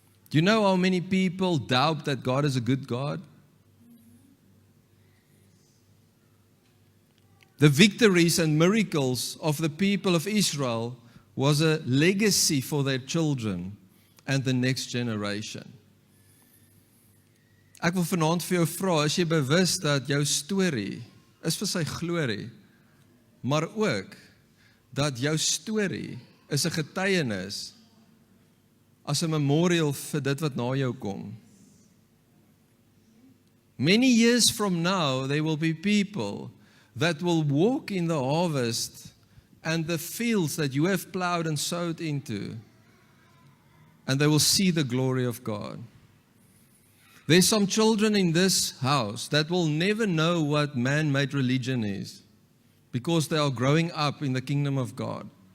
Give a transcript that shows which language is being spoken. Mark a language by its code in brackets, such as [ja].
[en] Do you know how many people doubt that God is a good God? The victories and miracles of the people of Israel was a legacy for their children and the next generation. [af] Ek wil vanaand vir jou vra, is jy bewus dat jou storie is vir sy glorie, maar ook dat jou storie is 'n getuienis as 'n memorial vir dit wat na jou kom. [en] Many years from now, there will be people that will walk in the harvest and the fields that you have plowed and sowed into, and they will see the glory of God. There's some children in this house that will never know what man-made religion is because they are growing up in the kingdom of God.